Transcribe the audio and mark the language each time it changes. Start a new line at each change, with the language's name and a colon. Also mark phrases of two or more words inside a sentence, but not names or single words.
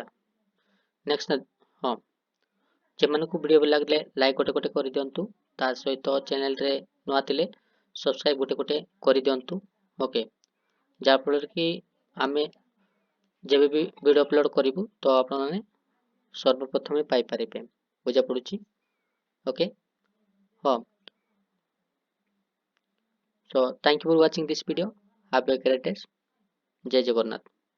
Odia: ନେକ୍ସଟ ହଁ ଯେମାନଙ୍କୁ ଭିଡ଼ିଓ ଭଲ ଲାଗିଲେ ଲାଇକ୍ ଗୋଟେ ଗୋଟେ କରିଦିଅନ୍ତୁ ତା ସହିତ ଚ୍ୟାନେଲରେ ନୂଆ ଥିଲେ ସବସ୍କ୍ରାଇବ୍ ଗୋଟେ ଗୋଟେ କରିଦିଅନ୍ତୁ ଓକେ ଯାହାଫଳରେ କି ଆମେ ଯେବେ ବି ଭିଡ଼ିଓ ଅପଲୋଡ଼ କରିବୁ ତ ଆପଣମାନେ ସର୍ବପ୍ରଥମେ ପାଇପାରିବେ ବୁଝା ପଡ଼ୁଛି ଓକେ ହଁ
English: so thank you for watching this video have a great day
Odia: ଜୟ ଜଗନ୍ନାଥ।